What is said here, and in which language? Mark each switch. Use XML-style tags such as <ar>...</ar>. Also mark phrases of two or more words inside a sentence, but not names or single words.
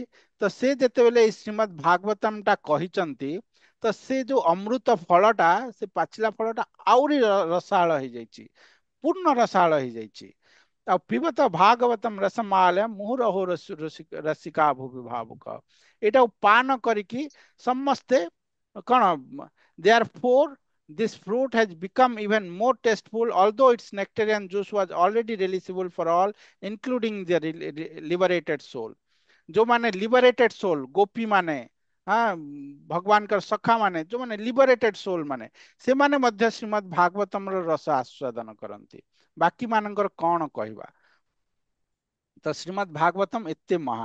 <or>ତ ସେ ଯେତେବେଳେ ଏଇ ଶ୍ରୀମଦ୍ ଭାଗବତମ ଟା କହିଛନ୍ତି, ତ ସେ ଯୋଉ ଅମୃତ ଫଳଟା, ସେ ପାଚିଲା ଫଳଟା ଆହୁରି ରସାଳ ହେଇଯାଇଛି, ପୂର୍ଣ୍ଣ ରସାଳ ହେଇଯାଇଛି।</or> <sa>ଆଉ ପିବତ ଭାଗବତମ ରସମାଲ ମୁହୁରହୁ ରସିକା ଭୁବି ଭାବୁକ।</sa> <or>ଏଇଟାକୁ ପାନ କରିକି ସମସ୍ତେ କଣ,</or> <en>therefore this fruit has become even more tasteful, although its nectarian juice was already releasable for all, including the liberated soul।</en> <or>ଯୋଉମାନେ</or> <en>liberated soul,</en> <or>ଗୋପୀ ମାନେ, ହଁ, ଭଗବାନଙ୍କର ସଖା ମାନେ, ଯୋଉମାନେ</or> <en>liberated soul</en> <or>ମାନେ, ସେମାନେ ମଧ୍ୟ ଶ୍ରୀମଦ୍ ଭାଗବତମର ରସ ଆସ୍ୱାଦନ କରନ୍ତି। ବାକି ମାନଙ୍କର କଣ କହିବା? ତ ଶ୍ରୀମଦ୍ ଭାଗବତମ ଏତେ ମହାନ।</or>